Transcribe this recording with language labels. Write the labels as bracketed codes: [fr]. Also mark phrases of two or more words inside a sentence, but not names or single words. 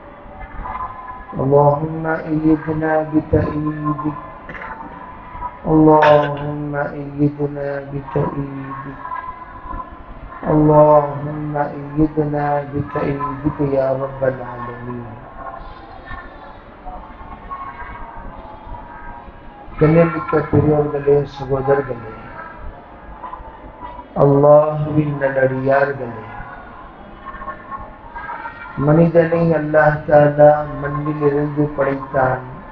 [ar] اللهم أيدنا بتأييدك، اللهم أيدنا بتأييدك، اللهم أيدنا بتأييدك يا رب العالمين. [ta] கண்ணியமிக்க பெரியோர்களே, சகோதரர்களே, அல்லாஹ்வின் நல்லடியார்களே, மனிதனை [ar] الله تعالى [ta] மண்ணிலிருந்து படைத்தான்.